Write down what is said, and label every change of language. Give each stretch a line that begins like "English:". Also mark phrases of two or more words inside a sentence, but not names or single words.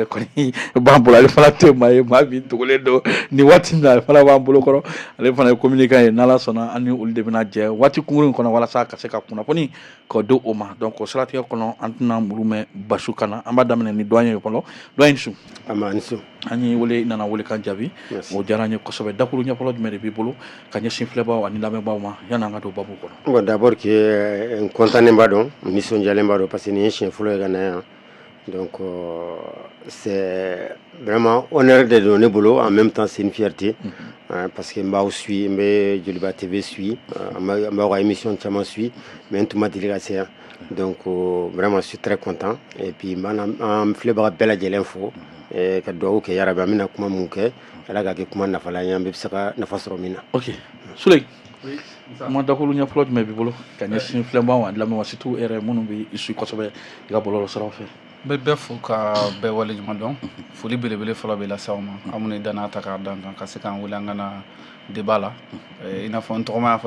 Bambara: kɔni b'an bolo ale fana tɛ maa ye maa min dogolen don nin waati in na ale fana b'an bolo kɔrɔ ale fana ye communicant ye n'Ala sɔnna an ni olu de bɛna jɛ waati kunkurunnin kɔnɔ walasa ka se ka kunnafoni k'o di o ma donc o siratigɛ kɔnɔ an tɛna muru mɛn Basu kan na an b'a daminɛ ni doyen ye fɔlɔ doyen su an y'i wele i nana welekan jaabi o diyara an ye kosɛbɛ dakuru ɲɛfɔlɔ jumɛn de b'i bolo ka ɲɛsin filɛbaaw ani lamɛnbaaw ma yanni an ka don babu kɔnɔ.
French: Bon d'abord que
Bambara: n contannen b'a dɔn n nisɔndiyalen b'a dɔn
French: parce que
Bambara: nin ye siɲɛ fɔlɔ ye ka na yan
French: donc c'est vraiment honneur
Bambara: de don ne bolo
French: en même temps c'est une fierté parce que
Bambara: n b'aw suit n bɛ Joliba TV suit n b'aw ka émission caman suit mais n tun ma deli ka se yan
French: donc vraiment je suis très content et puis
Bambara: an filɛbaga bɛɛ lajɛlen fo ka dugawu kɛ yarabi an bɛna kuma mun kɛ ala ka kɛ kuma nafalan ye an bɛɛ bɛ se ka nafa sɔrɔ min na. Ok Sule kuma dakuru ɲɛfɔlɔ jumɛn b'i bolo ka ɲɛsin filɛbaaw ani lamɛnbaaw surtout e yɛrɛ minnu bɛ i su kosɛbɛ i ka bɔlɔlɔ siraw fɛ. N bɛ bɛɛ fo ka bɛɛ waleɲuman dɔn foli belebele fɔlɔ bɛ lase aw ma an minnu ye danaya ta k'a d'an kan ka se k'an wele an ka na débat la i n'a fɔ n tɔgɔma y'a fɔ